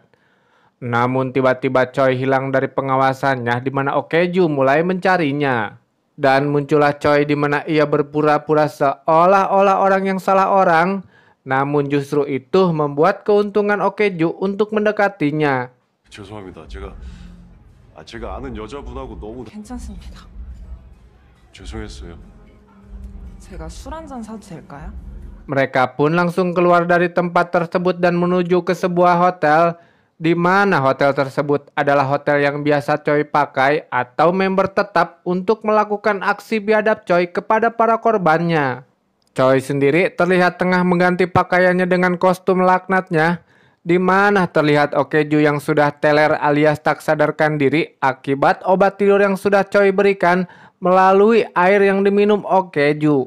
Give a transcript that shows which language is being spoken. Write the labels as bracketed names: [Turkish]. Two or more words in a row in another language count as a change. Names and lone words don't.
[Indonesian] Namun tiba-tiba Choi hilang dari pengawasannya, di mana Okeju mulai mencarinya. Dan muncullah Choi di mana ia berpura-pura seolah-olah orang yang salah orang, namun justru itu membuat keuntungan Okeju untuk mendekatinya. [Korean] 죄송합니다. 제가 아는 여자분하고 너무 괜찮습니다. 죄송했어요. 제가 술 한 잔 사도 될까요? [Indonesian] Mereka pun langsung keluar dari tempat tersebut dan menuju ke sebuah hotel, di mana hotel tersebut adalah hotel yang biasa Choi pakai atau member tetap untuk melakukan aksi biadab Choi kepada para korbannya. Choi sendiri terlihat tengah mengganti pakaiannya dengan kostum laknatnya, di mana terlihat Okeju yang sudah teler alias tak sadarkan diri akibat obat tidur yang sudah Choi berikan melalui air yang diminum Okeju.